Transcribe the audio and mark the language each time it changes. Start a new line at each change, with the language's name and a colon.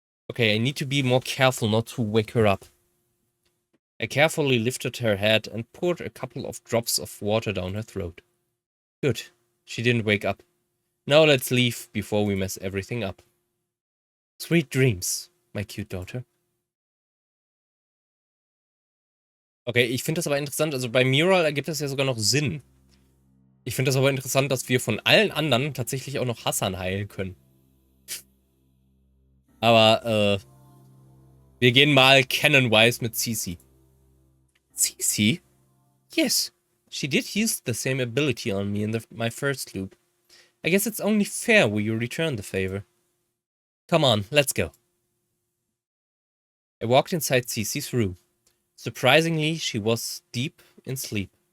English: Okay, I need to be more careful not to wake her up. I carefully lifted her head and poured a couple of drops of water down her throat. Good. She didn't wake up. Now let's leave before we mess everything up. Sweet dreams, my cute daughter.
German: Okay, ich finde das aber interessant. Also bei Mirall ergibt das ja sogar noch Sinn. Ich finde das aber interessant, dass wir von allen anderen tatsächlich auch noch Hassan heilen können. Aber, wir gehen mal canon-wise mit Cece.
English: Cece? Yes, she did use the same ability on me in my first loop. I guess it's only fair we return the favor. Come on, let's go. I walked inside Cece's room. Surprisingly, she was deep in sleep.